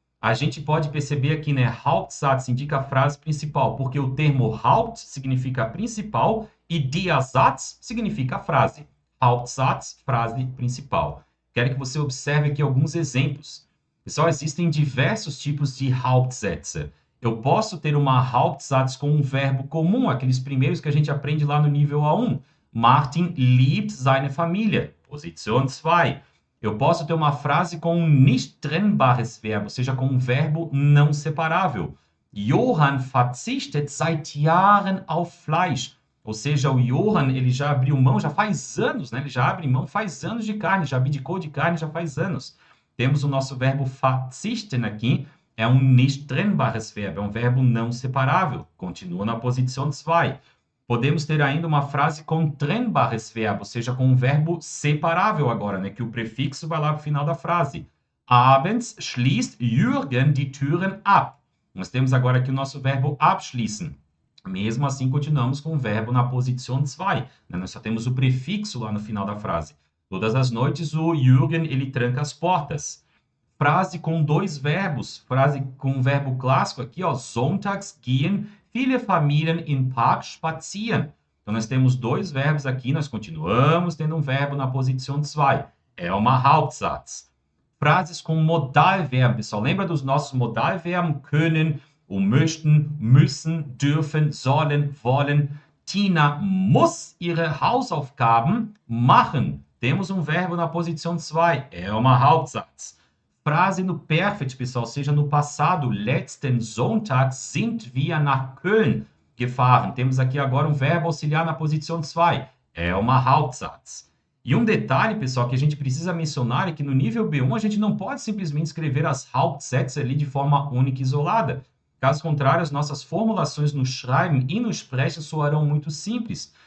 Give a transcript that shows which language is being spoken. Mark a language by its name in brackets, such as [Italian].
[Portuguese] A gente pode perceber aqui, né, Hauptsatz indica a frase principal, porque o termo Haupt significa principal e der Satz significa frase. Hauptsatz, frase principal. Quero que você observe aqui alguns exemplos. Pessoal, existem diversos tipos de Hauptsätze. Eu posso ter uma Hauptsatz com um verbo comum, aqueles primeiros que a gente aprende lá no nível A1. [German] Martin liebt seine Familie. Position 2. [Portuguese] Eu posso ter uma frase com um nicht trennbares Verbo, ou seja, com um verbo não separável. [German] Johann verzichtet seit Jahren auf Fleisch. [Portuguese] Ou seja, o Johann, ele já abriu mão, já faz anos, né? Ele já abre mão faz anos de carne, já abdicou de carne já faz anos. Temos o nosso verbo verzichten aqui, é um nicht trennbares Verbo, é um verbo não separável, continua na Position 2. Podemos ter ainda uma frase com trennbares Verbo, ou seja, com um verbo separável agora, né? Que o prefixo vai lá para o final da frase. [German] Abends schließt Jürgen die Türen ab. [Portuguese] Nós temos agora aqui o nosso verbo abschließen. Mesmo assim, continuamos com o verbo na Position 2. Né? Nós só temos o prefixo lá no final da frase. Todas as noites, o Jürgen, ele tranca as portas. Frase com dois verbos. Frase com um verbo clássico aqui, ó. [German] Sonntags gehen viele Familien im Park spazieren. [Portuguese] Então, nós temos dois verbos aqui. Nós continuamos tendo um verbo na Position 2. É uma Hauptsatz. Frases com Modalverbo, pessoal. Lembra dos nossos Modalverben? [German] Können, [Portuguese] ou [German] möchten, müssen, dürfen, sollen, wollen. Tina muss ihre Hausaufgaben machen. [Portuguese] Temos um verbo na Position 2. É uma Hauptsatz. Frase no Perfect, pessoal, ou seja, no passado. [German] Letzten Sonntag sind wir nach Köln gefahren. [Portuguese] Temos aqui agora um verbo auxiliar na Position 2. É uma Hauptsatz. E um detalhe, pessoal, que a gente precisa mencionar é que no nível B1 a gente não pode simplesmente escrever as Hauptsätze ali de forma única e isolada. Caso contrário, as nossas formulações no Schreiben e no Sprechen soarão muito simples.